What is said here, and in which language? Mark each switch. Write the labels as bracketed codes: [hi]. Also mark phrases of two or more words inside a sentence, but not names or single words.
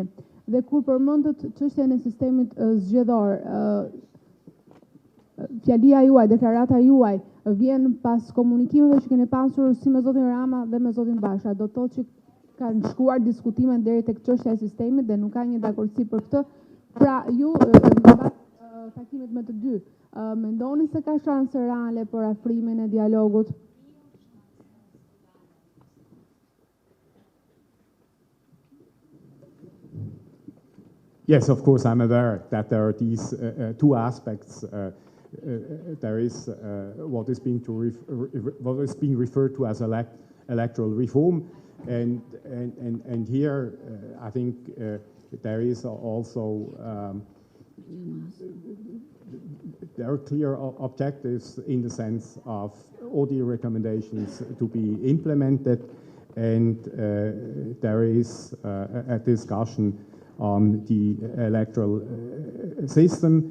[sq] Dhe kur përmendët çështjen e sistemit zgjedhor, fjalia juaj, deklarata juaj vjen pas komunikimeve që keni pasur si me zotin Rama dhe me zotin Basha. Do të thotë që kanë shkuar diskutimet deri tek çështja e sistemit dhe nuk ka një dakordsi për këtë. Pra ju takimit me të dy, mendoni se ka shanse reale për afrimin e dialogut? [en] Yes, of course, I'm aware that there are these two aspects. There is what is being referred to as electoral reform, and here I think there is also there are clear objectives in the sense of ODIHR recommendations to be implemented, and there is a discussion on the electoral system.